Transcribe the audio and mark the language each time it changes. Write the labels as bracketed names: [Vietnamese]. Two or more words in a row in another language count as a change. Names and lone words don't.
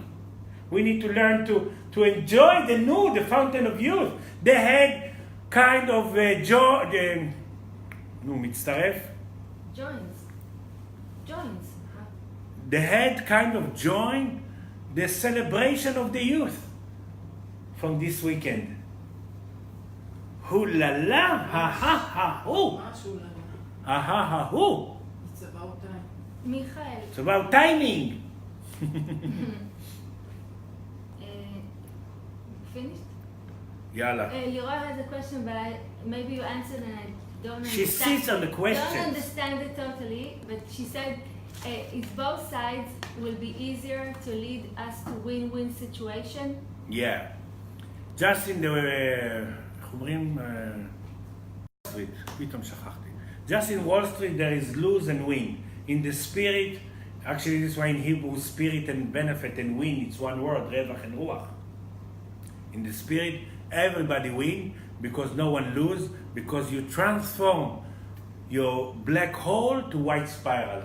[English] We need to learn to enjoy the new, the fountain of youth. The head kind of מצטרף? Joins. The head kind of join the celebration of the youth. from this weekend? Hoo la la, ha ha ha hoo, ha ha ha hoo. It's about time. Michael, It's about timing. finished? Yalla. Leroy has a question, but maybe you answered and I don't She understand. sits on the Don't questions. understand it totally, but she said if both sides will be easier to lead us to win-win situation. Yeah. Just in the... [Hebrew] איך אומרים? [English] Street. [Hebrew] פתאום שכחתי. [English] Just in Wall Street there is lose and win. In the spirit, actually this is why in Hebrew spirit and benefit and win, it's one word, רווח and רוח. In the spirit, everybody win because no one lose, because you transform your black hole to white spiral.